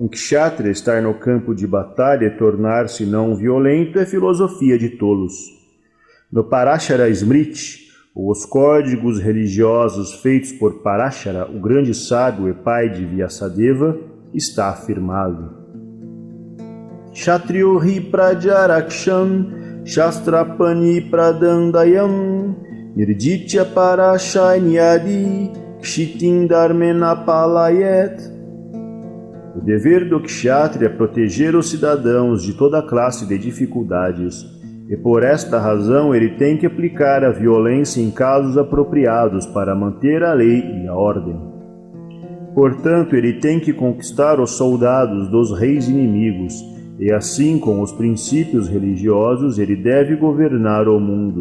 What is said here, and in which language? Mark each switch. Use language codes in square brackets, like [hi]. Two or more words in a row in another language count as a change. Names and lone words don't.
[pt] Um kshatriya estar no campo de batalha e tornar-se não violento é filosofia de tolos. No Parashara Smriti, os códigos religiosos feitos por Parashara, o grande sábio e pai de Vyasadeva, está afirmado. [sa] क्षत्रियो हि प्रजारक्षन् शस्त्रपाणिः प्रदण्डयन् निर्जित्य परसैन्यादि क्षितिं धर्मेण पालयेत्. [pt] O dever do kshatriya é proteger os cidadãos de toda classe de dificuldades, e por esta razão ele tem que aplicar a violência em casos apropriados para manter a lei e a ordem. Portanto, ele tem que conquistar os soldados dos reis inimigos, e assim, com os princípios religiosos, ele deve governar o mundo.